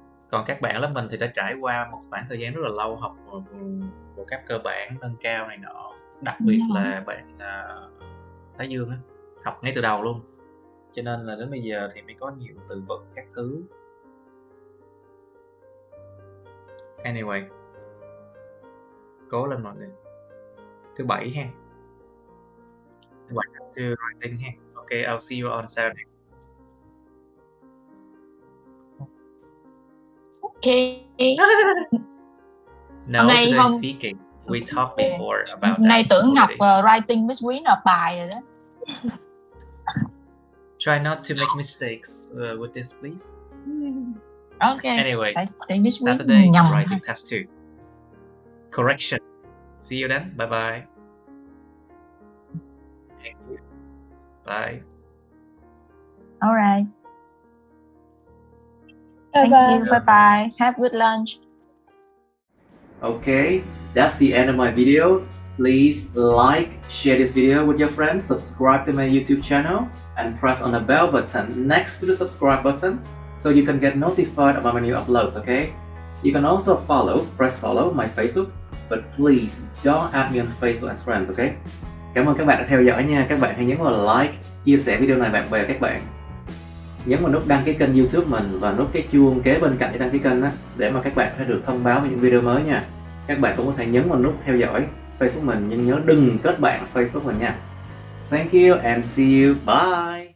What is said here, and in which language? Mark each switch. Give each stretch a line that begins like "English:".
Vietnamese: Còn các bạn lớp mình thì đã trải qua một khoảng thời gian rất là lâu học một các cơ bản nâng cao này nọ, đặc biệt là bạn Thái Dương á, học ngay từ đầu luôn, cho nên là đến bây giờ thì mới có nhiều từ vựng các thứ. Anyway, cố lên mọi người. Thứ bảy ha.
English: What to writing here. Okay, I'll see you on Saturday. Okay. No, today's speaking. We talked before about that.
Vietnamese: Nay tưởng học writing với Quý nộp bài rồi đó.
English: Try not to make mistakes with this, please. Okay. Anyway,
Vietnamese: tại Miss Quý
English: Saturday
Vietnamese: nhầm
English: writing test 2. Correction. See you then. Bye bye. Thank you. Bye. All right. Bye Thank you. Bye bye. Have good lunch. Okay, that's the end of my videos. Please like, share this video with your friends, subscribe to my YouTube channel, and press on the bell button next to the subscribe button so you can get notified about my new uploads, okay? You can also press follow my Facebook, but please don't add me on Facebook as friends, okay?
Vietnamese: Cảm ơn các bạn đã theo dõi nha. Các bạn hãy nhấn vào like, chia sẻ video này bạn bè các bạn. Nhấn vào nút đăng ký kênh YouTube mình và nút cái chuông kế bên cạnh để đăng ký kênh á, để mà các bạn sẽ được thông báo về những video mới nha. Các bạn cũng có thể nhấn vào nút theo dõi Facebook mình, nhưng nhớ đừng kết bạn Facebook mình nha.
English: Thank you and see you. Bye.